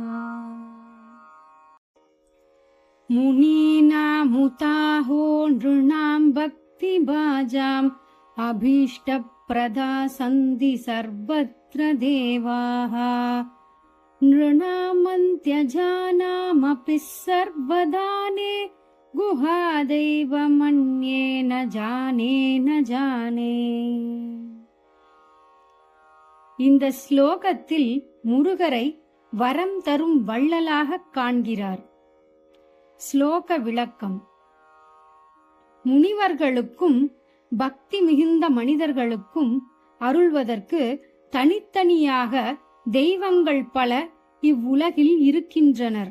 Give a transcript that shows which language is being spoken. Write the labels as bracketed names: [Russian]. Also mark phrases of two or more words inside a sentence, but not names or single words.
[Sanskrit] मुनीनामुताहो नृणां भक्तिभाजाम् अभीष्टप्रदा सन्ति सर्वत्र देवाः। नृणामन्त्यजानामपि सर्वदाने गुहादैवमन्ये न जाने। [Tamil] இந்த ஸ்லோகத்தில் முருகரை வரம் தரும் வள்ளலாகக் காண்கிறார். ஸ்லோக விளக்கம். முனிவர்களுக்கும் பக்தி மிகுந்த மனிதர்களுக்கும் அருள்வதற்கு தனித்தனியாக தெய்வங்கள் பல இவ்வுலகில் இருக்கின்றனர்.